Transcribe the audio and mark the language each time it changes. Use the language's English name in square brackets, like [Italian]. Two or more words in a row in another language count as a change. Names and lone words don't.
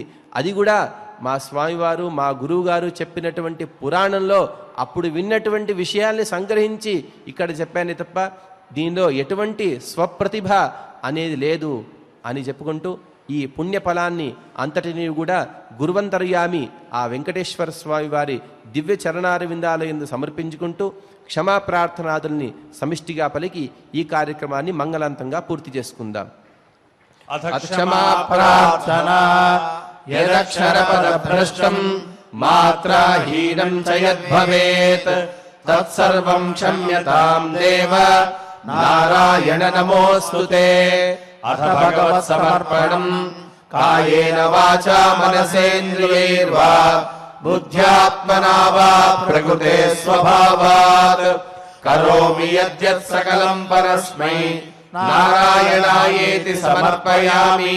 [Telugu] అది కూడా మా స్వామివారు, మా గురువుగారు చెప్పినటువంటి పురాణంలో అప్పుడు విన్నటువంటి విషయాల్ని సంగ్రహించి ఇక్కడ చెప్పానే తప్ప దీనిలో ఎటువంటి స్వప్రతిభ అనేది లేదు అని చెప్పుకుంటూ, ఈ పుణ్యఫలాన్ని అంతటిని కూడా గురువంతర్యామి ఆ వెంకటేశ్వర స్వామి వారి దివ్య చరణారవిందాలయందు సమర్పించుకుంటూ క్షమా ప్రార్థనాదుల్ని సమిష్టిగా పలికి ఈ కార్యక్రమాన్ని మంగళంతంగా పూర్తి చేసుకుందాం. [Sanskrit] అథ క్షమా ప్రార్థన. यदक्षरपदभ्रष्टम् मात्राहीनम् च यद्भवेत् तत्सर्वम् क्षम्यताम् देव नारायण नमोऽस्तु ते। अथ भगवत्समर्पणम् कायेन वाचा मनसेन्द्रियैर्वा बुद्ध्यात्मना वा प्रकृते स्वभावात् करोमि यद्यत् सकलम् परस्मै नारायणायेति समर्पयामि।